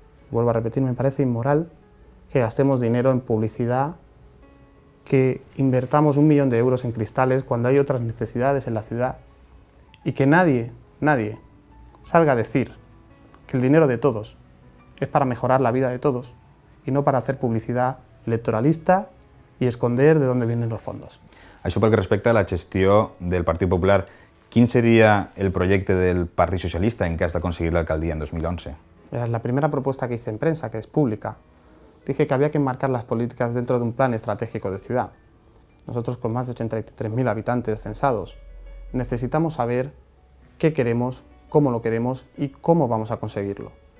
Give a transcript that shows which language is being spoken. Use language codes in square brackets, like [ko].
[es] Vuelvo a repetir, me parece inmoral que gastemos dinero en publicidad, que invertamos 1 millón de euros en cristales cuando hay otras necesidades en la ciudad y que nadie salga a decir que el dinero de todos es para mejorar la vida de todos y no para hacer publicidad electoralista y esconder de dónde vienen los fondos. [ca] Això pel que respecta a la gestió del Partit Popular, quin seria el projecte del Partit Socialista en cas d'aconseguir l'alcaldia en 2011? [es] La primera propuesta que hice en prensa, que es pública, dije que había que enmarcar las políticas dentro de un plan estratégico de ciudad. Nosotros, con más de 83.000 habitantes censados, necesitamos saber qué queremos, cómo lo queremos y cómo vamos a conseguirlo.